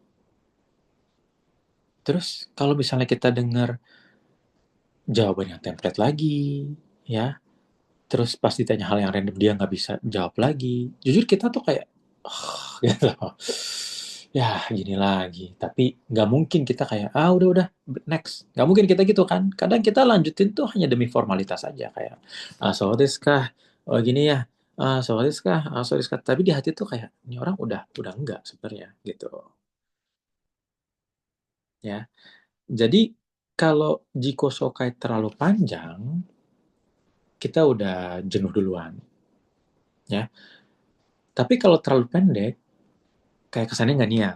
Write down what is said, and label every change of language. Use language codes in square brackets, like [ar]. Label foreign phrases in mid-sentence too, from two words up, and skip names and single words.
[id] Terus kalau misalnya kita dengar jawaban yang template lagi, ya, terus pas ditanya hal yang random dia nggak bisa jawab lagi, jujur kita tuh kayak, gitu. Ya gini lagi, tapi nggak mungkin kita kayak, udah, next. Nggak mungkin kita gitu kan. Kadang kita lanjutin tuh hanya demi formalitas aja, kayak, [ja] そうですか? [id] Oh gini ya, [ja] そうですか?そうですか? [id] Tapi di hati tuh kayak, ini orang udah enggak sebenarnya, gitu. Ya, jadi kalau Jiko Sokai terlalu panjang, kita udah jenuh duluan. Ya, tapi kalau terlalu pendek, kayak kesannya nggak niat.